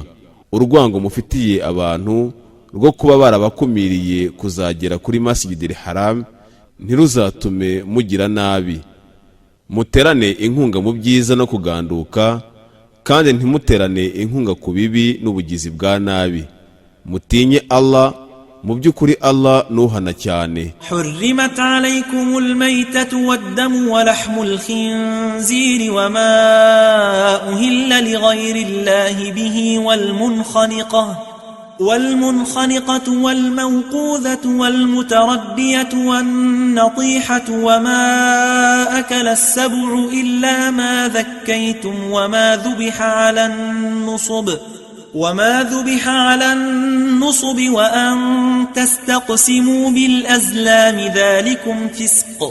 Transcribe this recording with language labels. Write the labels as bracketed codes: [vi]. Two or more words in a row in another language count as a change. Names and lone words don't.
[rw] Urwango mufitiye abantu rwo kuba barabakumiriye kuzagera kuri Masjidil Haram ntiruzatume mugira nabi. Muterane inkunga mu byiza no kuganduka, kandi ntimuterane inkunga ku bibi n'ubugizi bwa nabi. Mutinye Allah, mu byukuri Allah nuhana cyane. [ar] حرمت عليكم الميتة والدم ولحم الخنزير وما أهل لغير الله به والمنخنقة والموقوذة والمتردية والنطيحة وما أكل السبع إلا ما ذكيتم وما ذبح على النصب وأن تستقسموا بالأزلام ذلكم فسق.